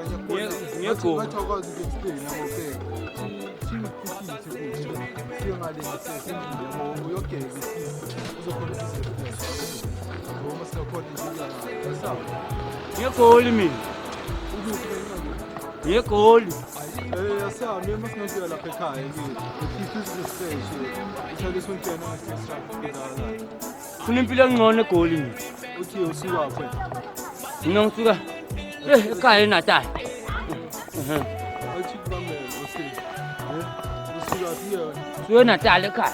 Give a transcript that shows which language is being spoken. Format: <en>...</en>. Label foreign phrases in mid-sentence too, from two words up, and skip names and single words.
<zu>Nyeko. Nyekoli mina. Nyekoli.</zu> <pt>Essa mesmo se não tiver lá para cá, eu fiz</pt> <zu>Kunimpilo ngcono egoli mina. Okay, usuka apho. Ngisuka ekhaya eNatal. Athi kubamela, okay. Usuka phi? Suke eNatal ekhaya.</zu>